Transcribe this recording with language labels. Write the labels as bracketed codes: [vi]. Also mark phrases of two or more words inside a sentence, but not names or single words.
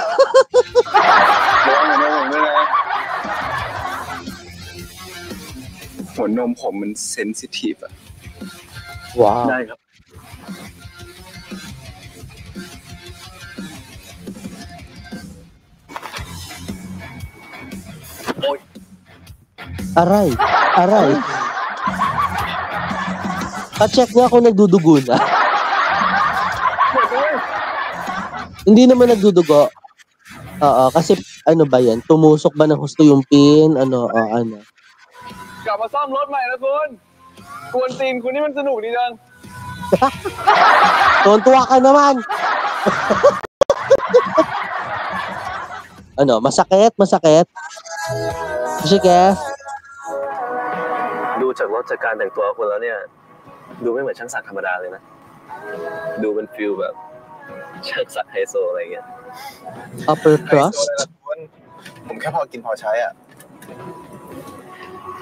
[th] หัวนมผมมันเซนซิทีฟอะ [en] Wow. [th] ได้ครับ โอ๊ย [tl] Aray. Pa-check nga kung nagdudugo na. Hindi naman nagdudugo. Oo, kasi ano ba yan? Tumusok ba ng husto yung pin? Ano? [th] กลับมาซ่อมรถใหม่นะคุณกวนตีนคุณนี่มันสนุกดีจัง [tl] Tuwa ka naman. Ano? Masakit? Sige. [th] ดูจากรถจากการแต่งตัวคุณแล้วเนี่ยดูไม่เหมือนช่างสักธรรมดาเลยนะดูเป็นฟิลแบบช่างสักไฮโซอะไรเงี้ย [en] Upper crust? [th] ผมแค่พอกินพอใช้อ่ะ